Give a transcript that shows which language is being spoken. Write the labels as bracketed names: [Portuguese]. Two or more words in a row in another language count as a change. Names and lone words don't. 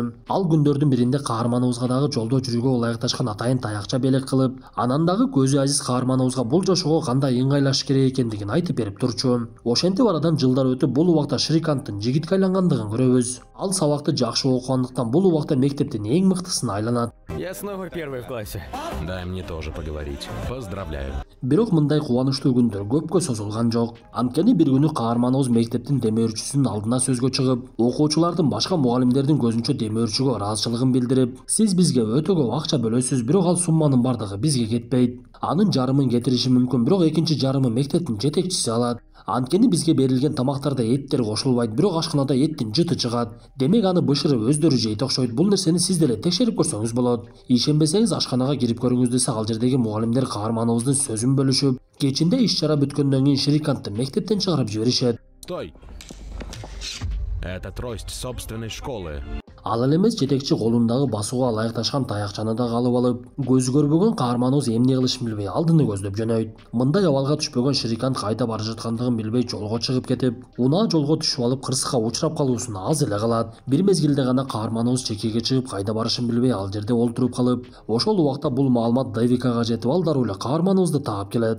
[Kyrgyz] Ал күндөрдүн биринде каарманыбызга дагы жолдо жүрүүгө ылайыкташкан атайын таякча белек кылып, анан дагы көзү азиз каарманыбызга бул жашоого кандай ыңгайлашыш керек экендигин айтып берип турчу. Ошентип арадан жылдар өтүп, бул убакта Шриканттын жигитке айлангандыгын көрөбүз. Ал сабакты жакшы окугандыктан бул убакта мектептин эң мыктысына айланат. [Russian] Я снова первый в классе. Дай мне тоже поговорить. Поздравляю. [Kyrgyz] Бирок мындай кубанычтуу күндөр көпкө созулган жок. Анткени бир күнү каарманыбыз мектептин демөөрчүсүнүн алдына сөзгө чыгып, окуучулардын башка мугалимдердин көзүнчө демөөрчүгө ыраазычылыгын билдирип, сиз бизге өтө көп акча бөлөсүз, бирок ал сумманын бардыгы бизге кетпейт. Анын жарымын кетириши мүмкүн, бирок экинчи жарымы мектептин жетекчиси алат. Анткени бизге берилген тамактарда эттер кошулбайт, бирок ашканада эттин жыты чыгат. Демек аны бышырып өздөрү жейт окшойт. Бул нерсени сиз деле текшерип көрсөңүз болот. Ишенбесеңиз ашканага кирип көрүңүз десе, ал жердеги мугалимдер каарманыбыздын сөзүн бөлүшүп, кечинде иш чара бүткөндөн кийин Шрикантты мектептен чыгарып жиберишет. [Russian] Стой! Это трость собственной школы. [Kyrgyz] Ал эле эмес, жетекчи колундагы басууга ылайыкташкан таякчаны да алып алып, көзү көрбөгөн каарманыбыз эмне кылышын билбей алдыны көздөп жөнөйт. Мындай абалга түшпөгөн Шрикант кайда бара жаткандыгын билбей жолго чыгып кетип, унаа жолго түшүп алып кырсыкка учурап калуусун аз эле кылат. Бир мезгилде гана каарманыбыз чекеге чыгып, кайда барышын билбей ал жерде олтуруп калып, ошол убакта бул маалымат Девикага жетип, ал дароо эле каарманыбызды таап келет.